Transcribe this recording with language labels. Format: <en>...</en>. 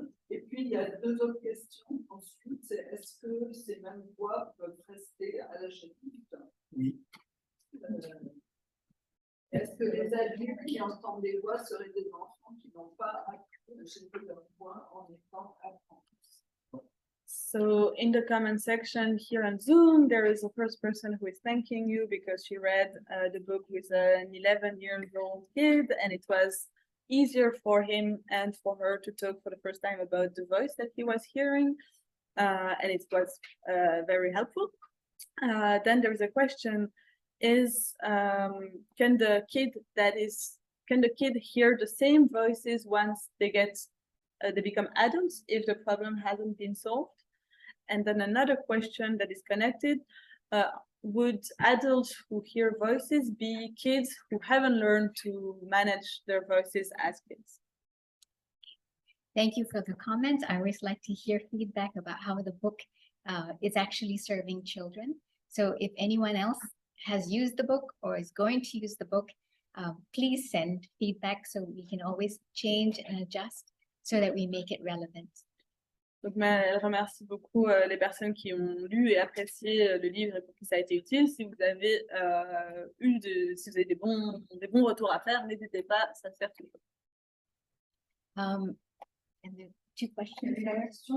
<fr>Et puis, il y a deux autres questions. Ensuite, c'est est-ce que ces mêmes voix peuvent rester à l'âge adulte? Oui. Est-ce que les adultes qui entendent des voix seraient des enfants qui n'ont pas appris à gérer leur voix en étant apprentis?</fr> <en>So in the comment section here on Zoom, there is a first person who is thanking you because she read the book with an 11-year-old kid, and it was easier for him and for her to talk for the first time about the voice that he was hearing, and it was very helpful. Then there's a question: can the kid hear the same voices once they become adults if the problem hasn't been solved? And then another question that is connected: would adults who hear voices be kids who haven't learned to manage their voices as kids? Thank you for the comments. I always like to hear feedback about how the book is actually serving children. So if anyone else has used the book or is going to use the book, please send feedback so we can always change and adjust so that we make it relevant.</en> <fr>Donc, elle remercie beaucoup les personnes qui ont lu et apprécié le livre et pour qui ça a été utile. Si vous avez si vous avez des bons retours à faire, n'hésitez pas, ça sert toujours.</fr> <en>And the two questions there.</en>